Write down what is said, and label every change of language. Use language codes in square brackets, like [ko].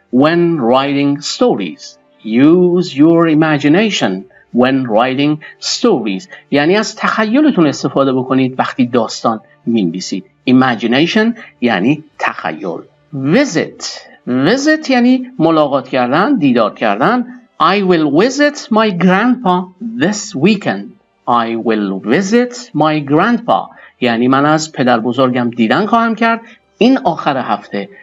[en] when writing stories. Use your imagination when writing stories. [fa] یعنی از تخیلتون استفاده بکنید وقتی داستان می‌نویسید. Imagination یعنی تخیل. Visit یعنی ملاقات کردن، دیدار کردن. [en] I will visit my grandpa this weekend. I will visit my grandpa. [fa] یعنی من از پدر بزرگم دیدن خواهم کرد این آخر هفته.